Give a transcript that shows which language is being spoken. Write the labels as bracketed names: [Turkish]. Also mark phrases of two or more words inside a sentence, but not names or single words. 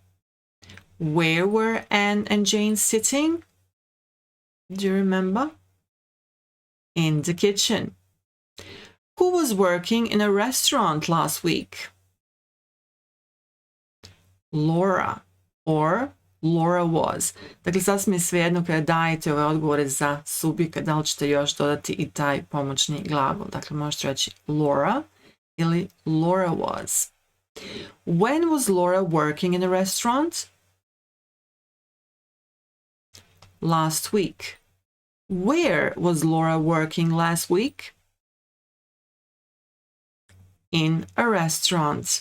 [English] Where were Anne and Jane sitting? Do you remember? In the kitchen. Who was working in a restaurant last week? Laura or Laura was. [Serbian] Dakle, sasvim je svejedno kada dajete ove odgovore za subjekat, da li ćete još dodati i taj pomoćni glagol. Dakle, možete reći Laura ili [English] Laura was. When was Laura working in a restaurant? Last week. Where was Laura working last week? In a restaurant.